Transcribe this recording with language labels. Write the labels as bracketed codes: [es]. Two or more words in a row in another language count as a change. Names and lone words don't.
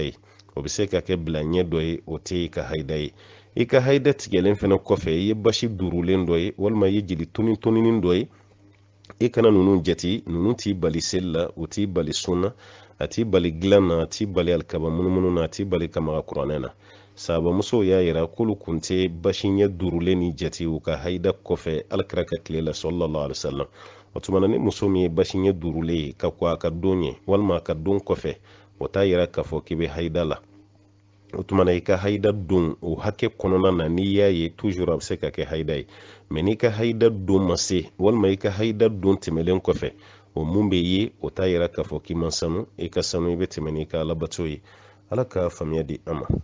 [bm] ye o bɛ se ka kɛ bila ɲɛ dɔ ye o tɛ i ka haida ye i ka haida tigɛlen fɛnɛ kɔfɛ i ye basi durulen dɔ ye walima i ye jeli toninin dɔ ye i kana ninnu jate ninnu t'i bali seli la u t'i bali sunna a t'i bali dilan na a t'i bali alikaba munumunu na a t'i bali kamaga kuranɛ na sahabamusow y'a yira k'olu kun tɛ basi ɲɛ durulen ni jate u ka haida kɔfɛ alakira ka tile la [ar] صلى الله عليه وسلم [bm] o tumana ni muso min ye basi ɲɛ durulen ye ka ko a ka don ye walima a ka don kɔfɛ o t'a yira k'a fɔ k'i bɛ haida la o tumana i ka haida don o hakɛ kɔnɔna na n'i y'a ye toujours a bɛ se ka kɛ haida ye mɛ n'i ka haida don ma se walima i ka haida don tɛmɛlen kɔfɛ o mun bɛ ye o t'a yira k'a fɔ k'i ma sanu i ka sanu i bɛ tɛmɛ n'i ka alabato ye ala ka faamuya di an ma